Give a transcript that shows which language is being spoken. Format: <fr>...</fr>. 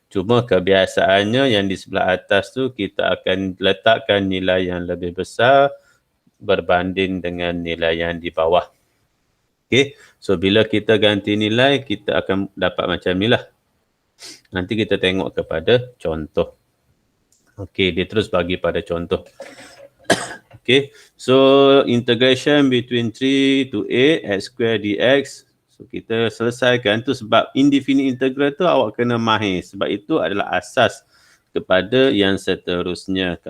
<ms>Cuma kebiasaannya yang di sebelah atas tu kita akan letakkan nilai yang lebih besar berbanding dengan nilai yang di bawah. Okay, so bila kita ganti nilai, kita akan dapat macam ni lah. Nanti kita tengok kepada contoh. Okay, dia terus bagi pada contoh.</ms> <en>Okay, so integration between 3 to 8 x square dx.</en> <ms>So kita selesaikan tu sebab indefinite integral tu awak kena mahir. Sebab itu adalah asas kepada yang seterusnya.</ms>